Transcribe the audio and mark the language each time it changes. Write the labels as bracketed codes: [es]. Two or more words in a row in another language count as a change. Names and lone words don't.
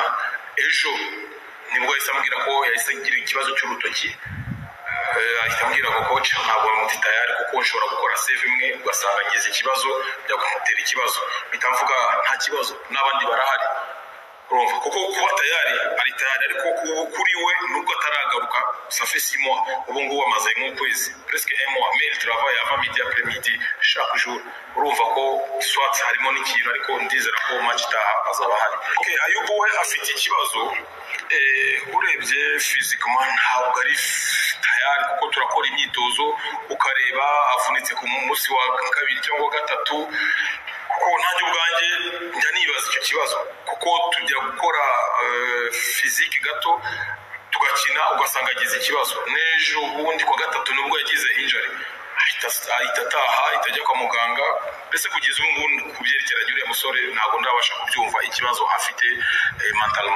[rw] Ejo nibwo yahise ambwira ko yahise agira ikibazo cy'urutoki, ahita ambwira ngo coach ntabwo ndi tayari, kuko nshobora gukora save imwe ugasanga ngize ikibazo byagutera ikibazo, bitamvuga nta kibazo n'abandi barahari, kuko kuba tayari ari tayari, ariko kuri we nubwo ataragaruka [fr] ça fait 6 mois, [rw] ubu ngubu amaze nk'ukwezi, [fr] presque 1 mois, mais il travaille avant midi après midi chaque jour. [rw] Urumva ko soit harimo n'ikintu, ariko ndizera ko match itaha azaba hari. Ayubu we afite ikibazo, urebye physiquement ntabwo ari tayari, kuko turakora imyitozo ukareba avunitse ku munsi wa 2 cyangwa 3, kuko nanjye ubwanjye njya nibaza icyo kibazo, kuko tujya gukora physique gato tugakina ugasanga agize ikibazo n'ejo bundi kwa gatatu nubwo yagize injury ahita ataha itajya kwa muganga mbese kugeza ubu ngubu kubyerekeranye uriya musore ntabwo ndabasha kubyumva ikibazo afite mentalment.